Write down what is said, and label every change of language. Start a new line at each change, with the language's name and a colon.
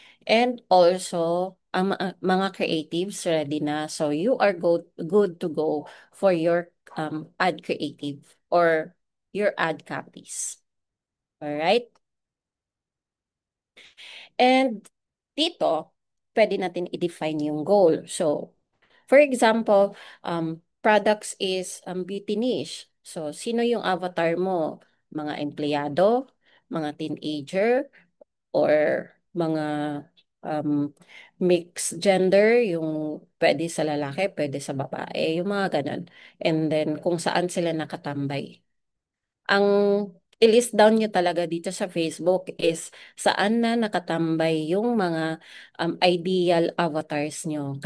Filipino: And also, ang mga creatives ready na.
English: So you are good to go for your ad creative or your ad copies. Alright?
Filipino: And dito, pwede natin i-define yung goal.
English: So, for example, products is beauty niche.
Filipino: So, sino yung avatar mo? Mga empleyado, mga teenager, or mga mixed gender, yung pwede sa lalaki, pwede sa babae, yung mga ganun. And then, kung saan sila nakatambay. Ang i-list down nyo talaga dito sa Facebook is saan na nakatambay yung mga ideal avatars nyo.